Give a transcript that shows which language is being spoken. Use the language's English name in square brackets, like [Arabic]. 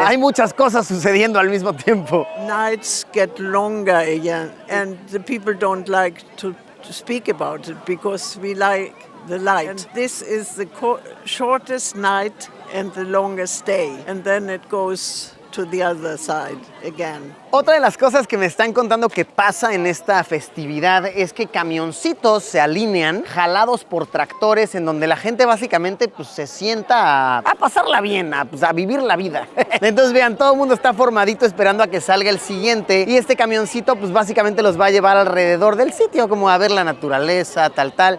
[Spanish] Hay muchas cosas sucediendo al mismo tiempo. [English] Nights get longer again, and the people don't like to speak about it because we like the light. And this is the shortest night and the longest day, and then it goes to the other side again. [Spanish] Otra de las cosas que me están contando que pasa en esta festividad es que camioncitos se alinean jalados por tractores en donde la gente básicamente pues, se sienta a pasarla bien, a vivir la vida. Entonces vean, todo el mundo está formadito esperando a que salga el siguiente y este camioncito pues básicamente los va a llevar alrededor del sitio como a ver la naturaleza, tal.